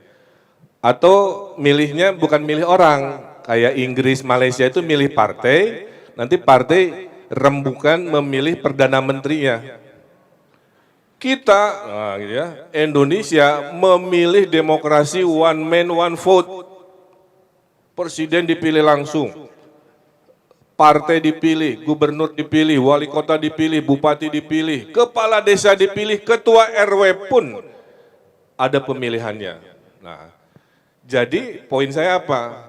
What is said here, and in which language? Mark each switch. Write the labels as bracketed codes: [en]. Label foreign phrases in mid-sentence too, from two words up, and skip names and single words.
[id] Atau milihnya bukan milih orang, kayak Inggris, Malaysia itu milih partai, nanti partai rembukan memilih perdana menterinya. Kita, nah gitu ya, Indonesia memilih demokrasi [en] one man one vote. [id] Presiden dipilih langsung, partai dipilih, gubernur dipilih, wali kota dipilih, bupati dipilih, kepala desa dipilih, ketua RW pun ada pemilihannya. Nah, jadi poin saya apa?